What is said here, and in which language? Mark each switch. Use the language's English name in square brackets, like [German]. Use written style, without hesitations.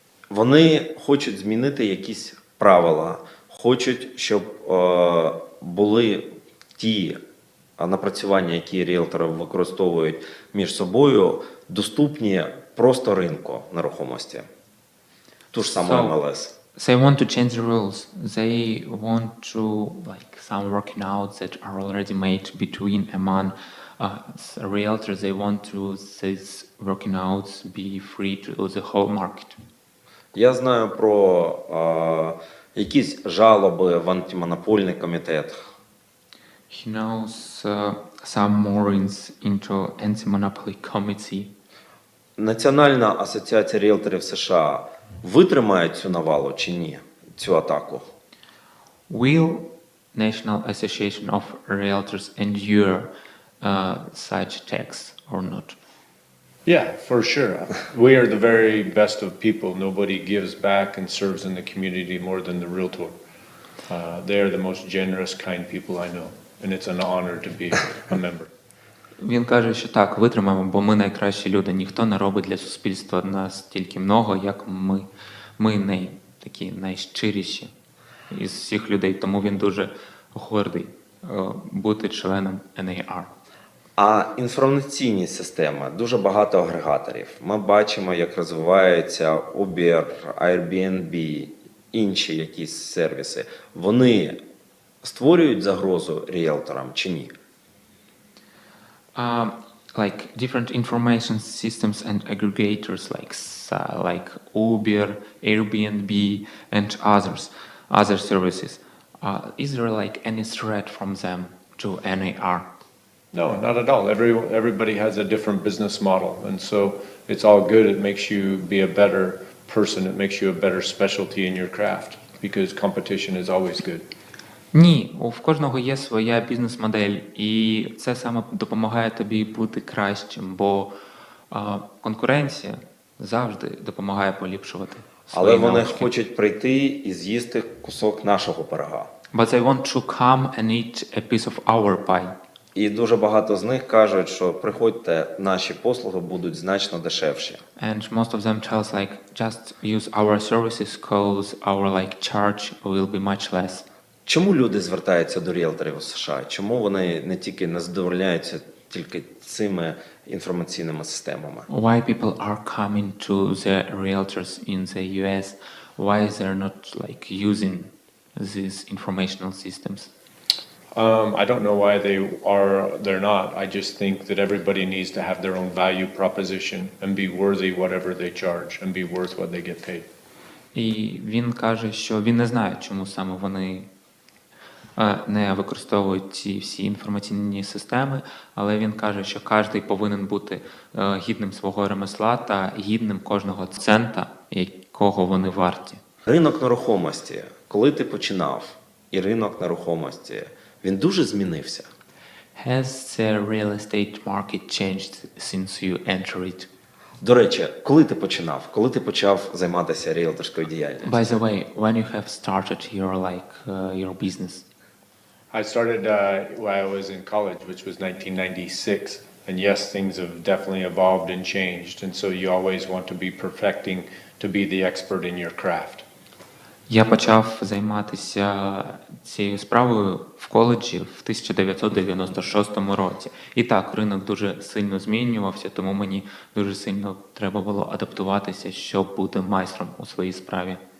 [Ukrainian] Вони хочуть змінити якісь правила, хочуть, щоб були ті напрацювання, які ріелтори використовують між собою, доступні просто ринку нерухомості. Ту ж саму МЛС. [English] They want to change the rules. They want to, like, some working outs that are already made between among realtors. They want to these working outs be free to the whole market. [Ukrainian] Я знаю про якісь жалоби в антимонопольний комітет. [English] He knows some more into anti-monopoly committee. [Ukrainian] Національна асоціація ріелторів США витримає цю навалу чи ні, цю атаку? [English] Will National Association of Realtors endure such attacks or not? Yeah, for sure. We are the very best of people. Nobody gives back and serves in the community more than the realtor. They are the most generous, kind people I know, and it's an honor to be a member. [Ukrainian] Він каже, що так, витримаємо, бо ми найкращі люди. Ніхто не робить для суспільства настільки много, як ми. Ми такі найщиріші із всіх людей, тому він дуже гордий бути членом NAR. А інформаційні системи, дуже багато агрегаторів. Ми бачимо, як розвиваються Uber, Airbnb, інші якісь сервіси. Вони створюють загрозу ріелторам чи ні? [English] Like different information systems and aggregators like Uber, Airbnb, and other services. Is there like any threat from them to NAR? No, not at all. Everybody has a different business model, and so it's all good. It makes you be a better person. It makes you a better specialty in your craft because competition is always good. [Ukrainian] Ні, в кожного є своя бізнес-модель, і це саме допомагає тобі бути кращим, бо конкуренція завжди допомагає поліпшувати свої Але вони навички. хочуть прийти і з'їсти кусок нашого пирога. [English] But they want to come and eat a piece of our pie. [Ukrainian] І дуже багато з них кажуть, що приходьте, наші послуги будуть значно дешевші. [English] And most of them tell us like, just use our services cause our like charge will be much less. [Ukrainian] Чому люди звертаються до ріелторів у США? Чому вони не задовольняються тільки цими інформаційними системами? [English] Why people are coming to the realtors in the US? Why they're not like using these informational systems? I don't know why they're not. I just think that everybody needs to have their own value proposition and be worthy whatever they charge and be worth what they get paid. [Ukrainian] І він каже, що він не знає, чому саме вони не використовують ці всі інформаційні системи, але він каже, що кожен повинен бути гідним свого ремесла та гідним кожного цента, якого вони варті. Ринок нерухомості, коли ти починав, і ринок нерухомості, він дуже змінився. [English] Has the real estate market changed since you entered it? [Ukrainian] До речі, коли ти починав? Коли ти почав займатися ріелторською діяльністю? [English] By the way, when you have started your business? I started while I was in college, which was 1996. And yes, things have definitely evolved and changed. And so you always want to be perfecting to be the expert in your craft. [Ukrainian] Я почав займатися цією справою в коледжі в 1996 році. І так, ринок дуже сильно змінювався, тому мені дуже сильно треба було адаптуватися, щоб бути майстром у своїй справі.